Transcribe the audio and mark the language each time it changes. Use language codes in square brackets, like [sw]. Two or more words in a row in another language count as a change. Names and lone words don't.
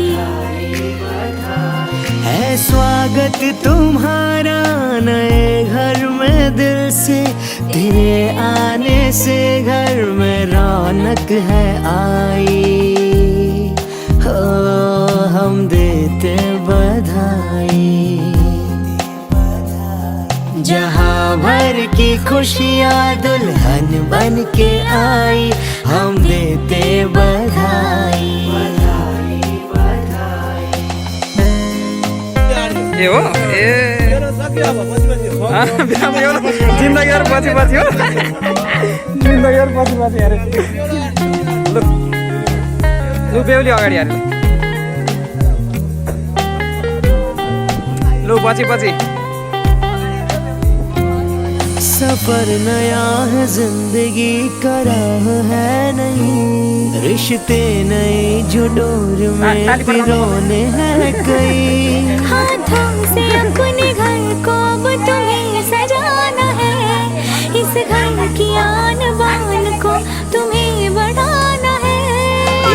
[hi] है स्वागत तुम्हारा नए घर में दिल से, तेरे आने से घर में रौनक है आई। हो हम देते बधाई। जहाँ भर की खुशियाँ दुल्हन बन के आई, हम देते बधाई। [ne] ए हो ए जिन्दगीहरु पछि पछि हो जिन्दगीहरु पछि पछि अरे लु बेहुली अगाडि अरे लु पछि पछि [hi] सफर नया है, जिंदगी का राह है नहीं, रिश्ते नए जो डोर में पिरोने हैं कई। हाथों से अपने घर को अब तुम्हें सजाना है, इस घर की आन बान को तुम्हें बढ़ाना है।